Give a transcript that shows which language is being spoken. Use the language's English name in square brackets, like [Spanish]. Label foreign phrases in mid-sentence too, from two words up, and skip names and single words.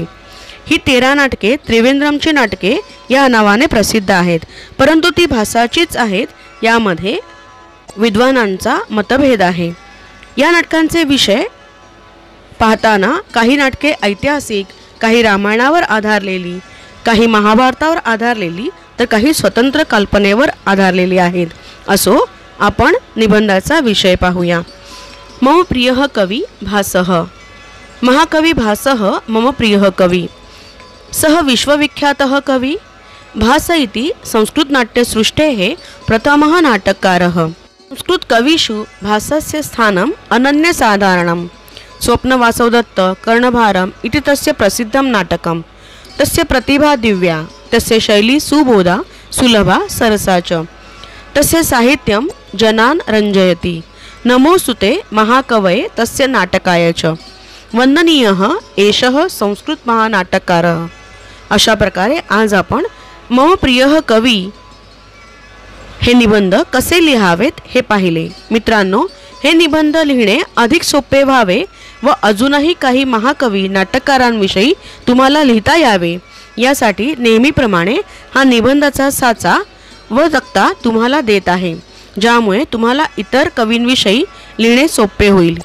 [Marathi] ही 13 नाटके त्रिवेंद्रमची नाटके या नावाने प्रसिद्ध आहेत, परंतु ती भासाचीच आहेत यामध्ये विद्वानांचा मतभेद आहे। या नाटकांचे विषय पाहताना काही नाटके ऐतिहासिक, काही रामायणावर आधारलेली, काही महाभारतावर आधारलेली, तर काही स्वतंत्र कल्पनेवर आधारलेली आहेत। असो, आपण निबंधाचा विषय पाहूया। [Sanskrit] मम प्रियः कवी भासः। महाकवी भासः मम प्रियः कवी। सः विश्वविख्यातः कवी। भास इति संस्कृतनाट्यसृष्टेः प्रथमः नाटककारः। संस्कृतकविषु भासस्य स्थानम् अनन्यसाधारणम्। स्वप्नवासवदत्त कर्णभारम् इति तस्य प्रसिद्धं नाटकम्। तस्य प्रतिभा दिव्या, तस्य शैली सुबोधा सुलभा सरसा च। तस्य साहित्यं जनान् रञ्जयति। नमोस्तुते महाकवये तस्य नाटकाय च। वंदनीयः एषः संस्कृत महानाटककारः। [Marathi] अशा प्रकारे आज आपण [Sanskrit] मम प्रियः कवी [Marathi] हे निबंध कसे लिहावेत हे पाहिले। मित्रांनो, हे निबंध लिहिणे अधिक सोपे व्हावे व अजूनही काही महाकवी नाटककारांविषयी तुम्हाला लिहिता यावे यासाठी नेहमीप्रमाणे हा निबंधाचा साचा व तक्ता तुम्हाला देत आहे, ज्यामुळे तुम्हाला इतर कवींविषयी लिहिणे सोपे होईल।